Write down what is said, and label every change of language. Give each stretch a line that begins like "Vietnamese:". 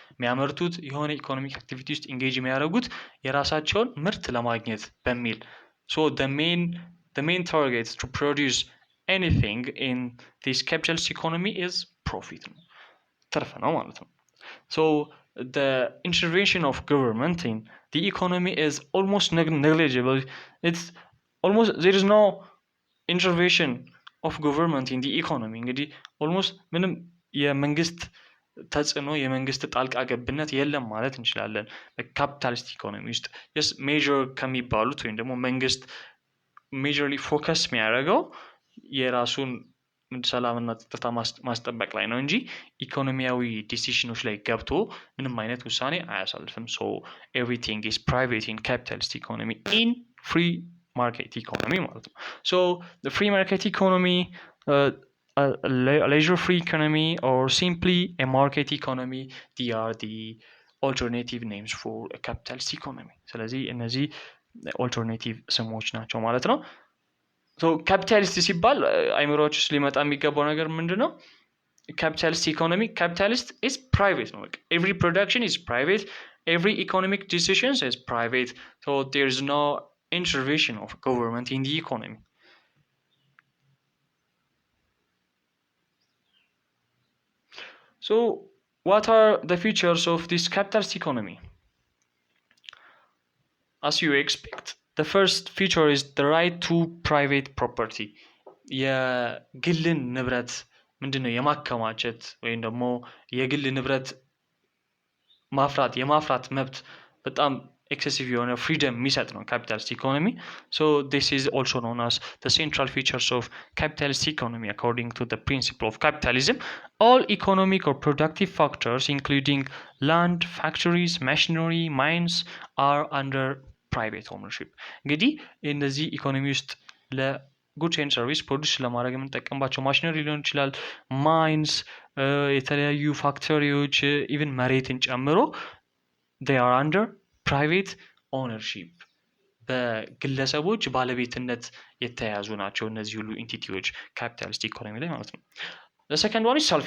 Amharic: የሚያመርቱት የሆነ ኢኮኖሚክ አክቲቪቲ ውስጥ ኢንጌጅ የሚያደርጉት የራሳቸውን ምርት ለማግኘት በሚል
English: so the main target to produce anything in this capitalist economy is profit,
Amharic: ነው ትርፍ ነው ማለት ነው።
English: so the intervention of government in the economy is almost negligible. It's almost there is no intervention of government in the economy.
Amharic: እንግዲህ almost ምንም የመንግስት ተጽዕኖ የመንግስት ጣልቃ ገብነት የለም ማለት እንችላለን በካፒታሊስት ኢኮኖሚ ውስጥ። just ሜጀር ከሚባሉት ወይም ደግሞ መንግስት ሜጀርሊ ፎከስ የሚያደርገው የራሱን ሰላምና ጸጥታ ማስጠበቅ ላይ ነው እንጂ ኢኮኖሚያዊ ዲሲሽኖች ላይ ገብቶ ምንም አይነት ውሳኔ አያሳልፍም።
English: so everything is private in capitalist economy, in free market economy
Amharic: ማለት ነው።
English: so the free market economy, a leisure free economy, or simply a market economy, they are the alternative names for a capitalist economy.
Amharic: ስለዚህ እነዚህ ኦልተርኔቲቭ ስሞች ናቸው ማለት ነው። so ካፒታሊስት ሲባል አይምሮች ውስጥ ሊመጣ የሚገባው ነገር ምንድነው?
English: capitalist economy, capitalist is private, no? Like every production is private, every economic decisions is private, so there's no intervention of government in the economy. so what are the features of this capitalist economy? as you expect, the first feature is the right to private property.
Amharic: የግልን ንብረት ምንድነው የማከማቸት ወይም ደግሞ የግል ንብረት የማፍራት መብት በጣም ኤክሴሲቭ የሆነ ፍሪደም የሚሰጥ ነው capitalist economy.
English: so this is also known as the central features of capitalist economy. according to the principle of capitalism, all economic or productive factors including land, factories, machinery, mines are under private ownership.
Amharic: እንግዲህ እነዚህ ኢኮኖሚ ውስጥ ለጉድስ ኤንድ ሰርቪስ ፕሮዲስ ለማድረግ የምንጠቀምባቸው ማሽነሪ ሊሆን ይችላል፣ ማይንስ፣ የተለያዩ ፋክተሪዎች፣ ኢቭን መሬትን ጨምሮ
English: they are under private ownership,
Amharic: በግለሰቦች ባለቤትነት የተያዙ ናቸው እነዚህ ሁሉ ኢንቲቲዎች ካፒታሊስት ኢኮኖሚ ላይ ማለት ነው። the second one is